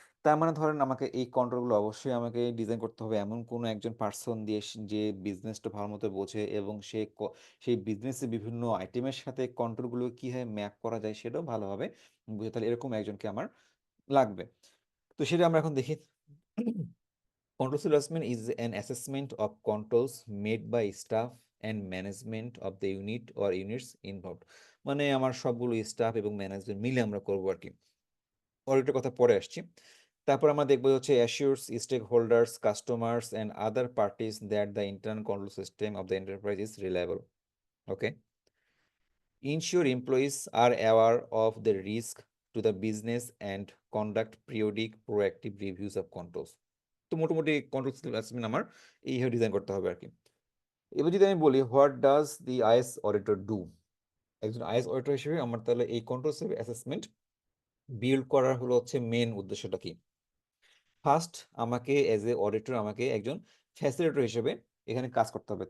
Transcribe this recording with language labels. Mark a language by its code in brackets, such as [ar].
[bn] তার মানে ধরেন আমাকে এই কন্ট্রোল গুলো অবশ্যই আমাকে ডিজাইন করতে হবে এমন কোনো একজন পার্সন দিয়ে যে বিজনেসটা ভালোমতো বোঝে এবং সে সেই বিজনেসের বিভিন্ন আইটেমের সাথে কন্ট্রোল গুলো কিভাবে ম্যাপ করা যায় সেটাও ভালোভাবে বুঝে তাহলে এরকম একজনকে আমার লাগবে। তো সেটা আমরা এখন দেখি। [en] Controls assessment is an assessment of controls made by staff and management of the unit or units involved. [bn] মানে আমার সবগুলো স্টাফ এবং ম্যানেজমেন্ট মিলে আমরা করবো আরকি। অডিটের কথা পরে আসছি। তারপর আমরা দেখব হচ্ছে [en] assures stakeholders, customers and other parties that the internal control system of the enterprise is reliable. Okay. Ensure employees are aware of the risk to the business and conduct periodic proactive reviews of controls. [bn] তো মোটামুটি control system assignment আমার এইভাবে design করতে হবে আরকি। এবার যদি আমি বলি [en] What does the IS auditor do? [bn] একজন আইএস অডিটর হিসেবে আমার তাহলে এই কন্ট্রোল সিস্টেম অ্যাসেসমেন্ট বিল্ড করার হলো হচ্ছে মেইন উদ্দেশ্যটা কি? ফার্স্ট আমাকে এজ এ অডিটর আমাকে একজন ফ্যাসিলিটেটর হিসেবে এখানে কাজ করতে হবে।